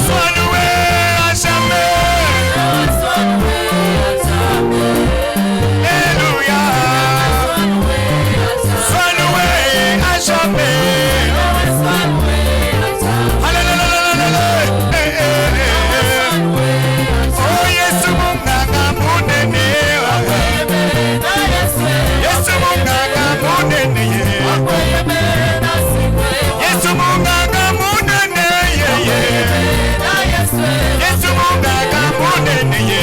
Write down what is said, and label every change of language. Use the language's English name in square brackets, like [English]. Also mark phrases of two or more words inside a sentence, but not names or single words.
[French] Sois loué à jamais. Sois loué à jamais. Alléluia. Sois loué à jamais. Sois loué à jamais. Alléluia. [Lingala] Oh, Yesu munganga munene. Yesu munganga munene. Yesu munganga munene. Yesu munganga munene.